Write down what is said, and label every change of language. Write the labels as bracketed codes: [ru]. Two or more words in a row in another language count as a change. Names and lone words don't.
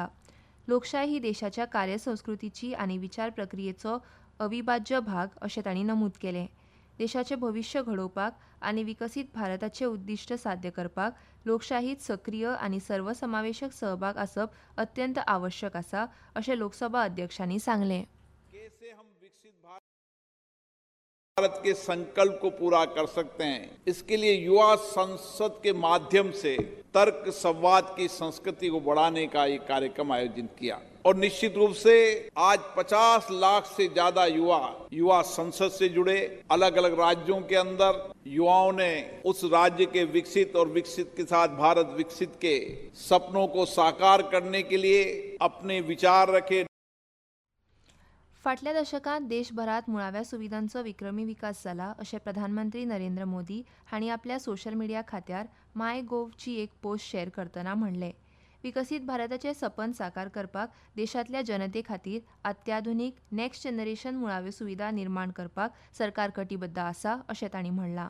[kok] लोकशाय ही देशाच्या कार्यसंस्कृतीची आनी विचार प्रक्रियेचो अविभाज्य भाग अशें तांणी नमूद केलें. देशाचें भविश्य घडोवपाक आनी विकसीत भारताचें उद्दिश्ट साध्य करपाक लोकशाहीत सक्रीय आनी सर्वसमावेशक सहभाग आसप अत्यंत आवश्यक आसा अशें लोकसभा अध्यक्षांनी सांगलें. [hi] भारत के संकल्प को पूरा कर सकते हैं, इसके लिए युवा संसद के माध्यम से तर्क संवाद की संस्कृति को बढ़ाने का एक कार्यक्रम आयोजित किया और निश्चित रूप से आज 50 लाख से ज्यादा युवा संसद से जुड़े. अलग अलग राज्यों के अंदर युवाओं ने उस राज्य के विकसित और विकसित के साथ भारत विकसित के सपनों को साकार करने के लिए अपने विचार रखे. [kok] फाटल्या दशकांत देशभरात मुळाव्या सुविधांचो विक्रमी विकास जाला अशें प्रधानमंत्री नरेंद्र मोदी हांणी आपल्या [en] social media [kok] खात्यार मायगोव्हची एक [en] post share [kok] करतना म्हणलें. विकसीत भारताचें सपन साकार करपाक देशांतल्या जनते खातीर अत्याधुनीक [en] next generation [kok] मुळाव्यो सुविधा निर्माण करपाक सरकार कटिबद्ध आसा अशें तांणी म्हणलां.